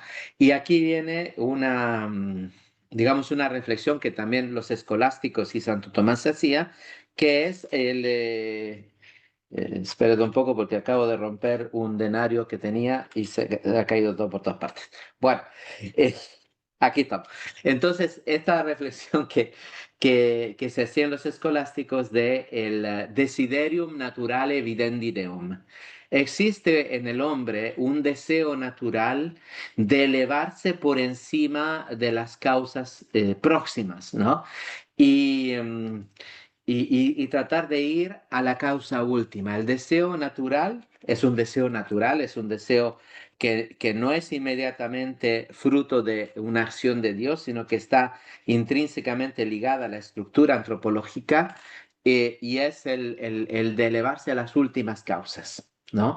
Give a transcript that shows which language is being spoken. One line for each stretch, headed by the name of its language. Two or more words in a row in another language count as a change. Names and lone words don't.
Spanish: Y aquí viene digamos, una reflexión que también los escolásticos y Santo Tomás hacía, que es espérate un poco porque acabo de romper un denario que tenía y se ha caído todo por todas partes. Bueno, eh, Aquí estamos. Entonces, esta reflexión que se hacía en los escolásticos de el
Latin: desiderium naturale videndi deum.
Spanish: Existe en el hombre un deseo natural de elevarse por encima de las causas próximas, ¿no? Y, y tratar de ir a la causa última. El deseo natural es un deseo natural, es un deseo que no es inmediatamente fruto de una acción de Dios, sino que está intrínsecamente ligada a la estructura antropológica y es el de elevarse a las últimas causas, ¿no?